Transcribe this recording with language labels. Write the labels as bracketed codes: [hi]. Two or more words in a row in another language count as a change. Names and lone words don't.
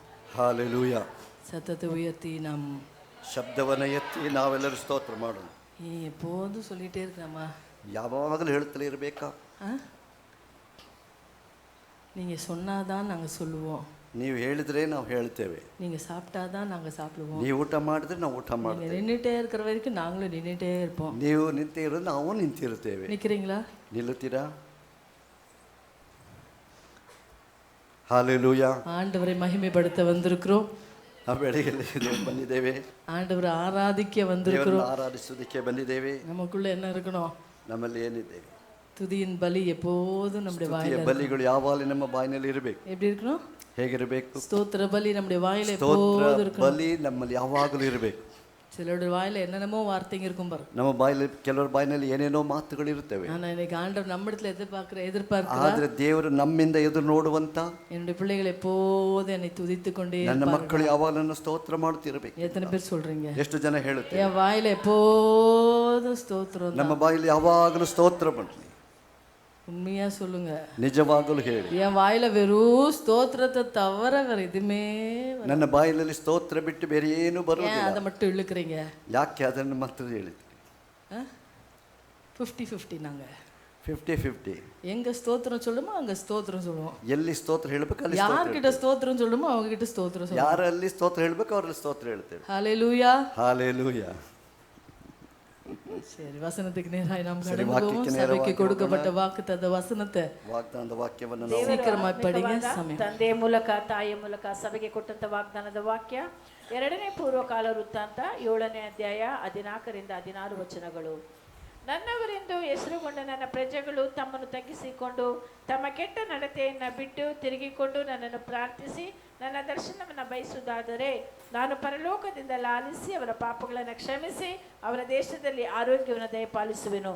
[kn] ಹಾಲೆಲೂಯ. [ta] சத்தத்தை உயர்த்தி நாம் [kn] ಶಬ್ದವನ್ನು ಎತ್ತಿ ನಾವೆಲ್ಲರೂ ಸ್ತೋತ್ರ ಮಾಡೋಣ. [ta] எப்போதும் சொல்லிட்டே இருக்கலாமா? [kn] ಯಾವಾಗಲೂ ಹೇಳ್ತಲೇ ಇರಬೇಕಾ? [ta] நீங்கள் சொன்னாதான் நாங்கள் சொல்லுவோம். [kn] ನೀವು ಹೇಳಿದ್ರೆ ನಾವು ಹೇಳ್ತೇವೆ. [ta] நீங்கள் சாப்பிட்டாதான் நாங்கள் சாப்பிடுவோம். [kn] ನೀವು ಊಟ ಮಾಡಿದ್ರೆ ನಾವು ಊಟ ಮಾಡ್ತೇವೆ. [ta] நின்றுட்டே இருக்கிற வரைக்கும் நாங்களும் நின்றுட்டே இருப்போம். [kn] ನೀವು ನಿಂತಿರೋ ನಾವು ನಿಂತಿರುತ್ತೇವೆ. [ta] நிற்கிறீங்களா? [kn] ನಿಲ್ಲುತ್ತೀರಾ? ಹಾಲೆಲೂಯ. [ta] ஆண்டவரை மகிமைப்படுத்த வந்திருக்கிறோம். [kn] ನಾವು ಬೆಳಗ್ಗೆ ಬಂದಿದ್ದೇವೆ. [ta] ஆண்டவரை ஆராதிக்க வந்திருக்கிறோம். [kn] ಆರಾಧಿಸುವುದಕ್ಕೆ ಬಂದಿದ್ದೇವೆ. [ta] நமக்குள்ள என்ன இருக்கணும்? [kn] ನಮ್ಮಲ್ಲಿ ಏನಿದ್ದೇವೆ? [ta] துதியின் பலி எப்போதும் நம்முடைய வாயில. [kn] ಬಲಿಗಳು ಯಾವಾಗಲೂ ನಮ್ಮ ಬಾಯಿನಲ್ಲಿ ಇರಬೇಕು. [ta] எப்படி இருக்கணும்? [kn] ಹೇಗಿರಬೇಕು? [ta] ஸ்தோத்திர பலி நம்முடைய வாயில எப்போதும் இருக்கணும். [kn] ಬಲಿ ನಮ್ಮಲ್ಲಿ ಯಾವಾಗಲೂ ಇರಬೇಕು. [ta] சிலருடைய வாயில என்னென்னமோ வார்த்தைங்க இருக்கும் பாரு. [kn] ನಮ್ಮ ಬಾಯಲ್ಲಿ ಕೆಲವರ ಬಾಯಿನಲ್ಲಿ ಏನೇನೋ ಮಾತುಗಳು ಇರುತ್ತವೆ. [ta] ஆனா இன்னைக்கு ஆண்டவர் நம்மிடத்துல எதிர்பார்க்கிறார். [kn] ಆದ್ರೆ ದೇವರು ನಮ್ಮಿಂದ ಎದುರು ನೋಡುವಂತ [ta] என்னுடைய பிள்ளைகள் எப்போதும் என்னை துதித்து கொண்டே [kn] ನನ್ನ ಮಕ್ಕಳು ಯಾವಾಗ ನನ್ನ ಸ್ತೋತ್ರ ಮಾಡುತ್ತಿರಬೇಕು. [ta] எத்தனை பேர் சொல்றீங்க? [kn] ಎಷ್ಟು ಜನ ಹೇಳುತ್ತಾರೆ? [ta] என் வாயில எப்போதும் ஸ்தோத்திரம். [kn] ನಮ್ಮ ಬಾಯಲ್ಲಿ ಯಾವಾಗಲೂ ಸ್ತೋತ್ರ ಬರಲಿ. [ta] உண்மையா சொல்லுங்க. [kn] ನಿಜವಾಗಲೂ ಹೇಳಿ. [ta] என் வாயில வெறும் ஸ்தோத்திரத்தை தவிர வேற எதுவுமே. [kn] ನನ್ನ ಬಾಯಿನಲ್ಲಿ ಸ್ತೋತ್ರ ಬಿಟ್ಟು ಬೇರೆ ಏನು ಬರುವುದಿಲ್ಲ. [ta] அதை மட்டும் ಇಳುக்கிறீங்க. [kn] ಯಾಕೆ ಅದನ್ನು ಮಾತ್ರ ಹೇಳಿದ್ರಿ? [ta] 50-50 நாங்க 50-50. எங்க ஸ்தோத்திரம் சொல்லுமோ அங்க ஸ்தோத்திரம் சொல்லுவோம். [kn] ಎಲ್ಲಿ ಸ್ತೋತ್ರ ಹೇಳಬೇಕು ಅಲ್ಲಿ [ta] யார்கிட்ட ஸ்தோத்திரம் சொல்லுமோ அவங்க கிட்ட ஸ்தோத்திரம் சொல்லுவோம். [kn] ಯಾರಲ್ಲಿ ಸ್ತೋತ್ರ ಹೇಳಬೇಕು ಅವರಲ್ಲಿ ಸ್ತೋತ್ರ ಹೇಳ್ತೇವೆ. [ta] ஹalleluya. ஹalleluya. சரி, வசனத்துக்கு நேராய் நாம் கடந்து போவோம். சபைக்கு கொடுக்கப்பட்ட வாக்குத்தத்த வசனத்தை [kn] ವಾಗ್ದಾನದ ವಾಕ್ಯವನ್ನು [ta] சீக்கிரமாய் படிங்க. [kn] ಸಮಯ ತಂದೆಯ ಮೂಲಕ ತಾಯಿಯ ಮೂಲಕ ಸಭೆಗೆ ಕೊಟ್ಟಂತ ವಾಗ್ದಾನದ ವಾಕ್ಯ 2ನೇ ಪೂರ್ವಕಾಲ ವೃತ್ತಾಂತ 7ನೇ ಅಧ್ಯಾಯ 14ರಿಂದ 16 ವಚನಗಳು. ನನ್ನವರೆಂದು ಹೆಸರುಗೊಂಡ ನನ್ನ ಪ್ರಜೆಗಳು ತಮ್ಮನ್ನು ತಗ್ಗಿಸಿಕೊಂಡು ತಮ್ಮ ಕೆಟ್ಟ ನಡತೆಯನ್ನು ಬಿಟ್ಟು ತಿರುಗಿಕೊಂಡು ನನ್ನನ್ನು ಪ್ರಾರ್ಥಿಸಿ ನನ್ನ ದರ್ಶನವನ್ನು ಬಯಸುವುದಾದರೆ ನಾನು ಪರಲೋಕದಿಂದ ಲಾಲಿಸಿ ಅವರ ಪಾಪಗಳನ್ನು ಕ್ಷಮಿಸಿ ಅವರ ದೇಶದಲ್ಲಿ ಆರೋಗ್ಯವನ್ನು ದಯಪಾಲಿಸುವೆನು.